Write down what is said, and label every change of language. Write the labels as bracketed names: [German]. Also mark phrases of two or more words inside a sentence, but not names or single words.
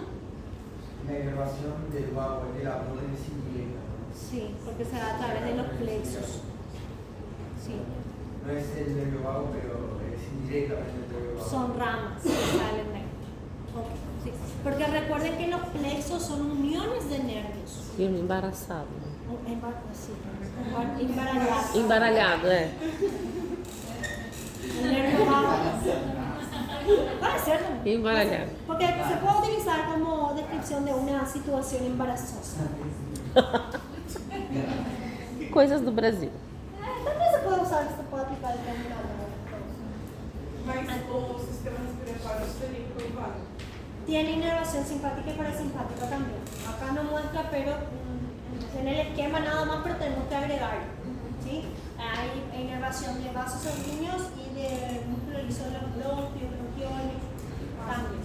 [Spanish] La inervación del vago en el abdomen es indirecta. Sí, porque se da a través de los plexos. Sí. No es el nervio vago, pero es indirectamente el nervio vago. Son ramas que salen de ahí. Ok. Sí, porque recuerden que los plexos son uniones de nervios. [Portuguese] E um embaraçado. [Spanish] Embarallado. [Portuguese] Embaralhado, é. [Spanish] El nervio vago. Puede ser también. [Portuguese] Embaralhado. [Spanish] Porque se puede utilizar como descripción de una situación embarazosa. [Portuguese] Coisas do Brasil. [Spanish] También se puede usar, se puede aplicar el término. [Portuguese] Mas o sistema respiratório sistêmico é válido. [Spanish] Tiene inervación simpática y parasimpática también. Acá no muestra, pero en el esquema nada más, pero tenemos que agregar. ¿Sí? Hay inervación de vasos sanguíneos y de músculo liso de los bronquios, bronquioles también.